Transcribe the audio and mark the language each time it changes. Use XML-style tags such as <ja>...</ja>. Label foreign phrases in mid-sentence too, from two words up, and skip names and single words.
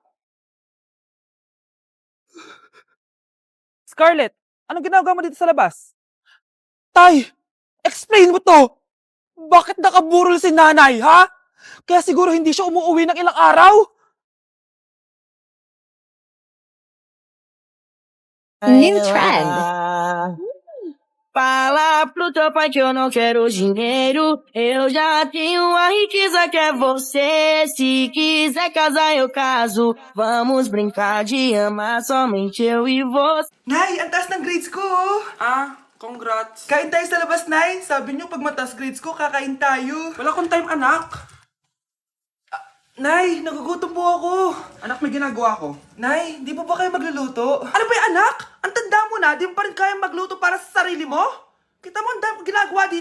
<tl>Scarlett, anong ginagawa mo dito sa labas? Tay, explain mo to! Bakit nakaburol si nanay, ha? Kaya siguro hindi siya umuwi ng ilang araw?</tl> <en>New trend.</en> <pt>Fala pro teu pai que eu não quero dinheiro. Eu já tenho a riqueza que é você. Se quiser casar, eu caso. Vamos brincar de amar somente eu e você.</pt> <tl>Nay, ang taas ng grades ko, oh. Congrats. Kain tayo sa labas, Nay. Sabi niyo, pag mataas grades ko, kakain tayo. Wala akong time, anak. Nay, nagugutom po ako. Anak, may ginagawa ko. Nay, di po ba kayo magluluto? Ano ba yung anak? Ang tanda mo na, di mo pa rin kaya magluto para sa sarili mo? Kita mo, ang dami kong ginagawa dito.</tl>